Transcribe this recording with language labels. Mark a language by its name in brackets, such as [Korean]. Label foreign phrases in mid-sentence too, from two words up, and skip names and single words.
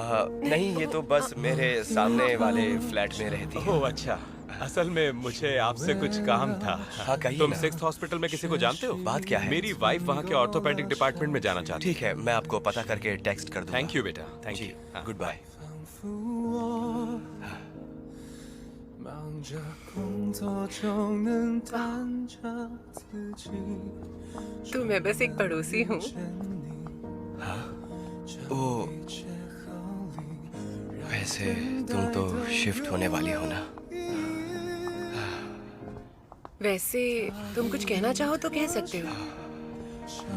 [Hindi] नहीं, ये तो बस मेरे सामने वाले फ्लैट में रहती है। ओह अच्छा। असल में मुझे आपसे कुछ काम था। हाँ, कहिए तुम ना। 6th हॉस्पिटल में किसी को जानते हो? बात क्या है? मेरी वाइफ वहाँ के ऑर्थोपेडिक डिपार्टमेंट में जाना चाहती ठीक है, मैं आपको पता करके टेक्स्ट कर दूंगा। [English] thank you [Hindi] बेटा, थैंक जी, यू। [English] good bye. [Chinese] 忙着工作就能弹着自己 [Hindi] तो मैं बस एक पड़ोसी हूँ। ओ, वैसे तुम तो शिफ्ट होने वाली हो ना? वैसे तुम कुछ कहना चाहो तो कह सकते हो।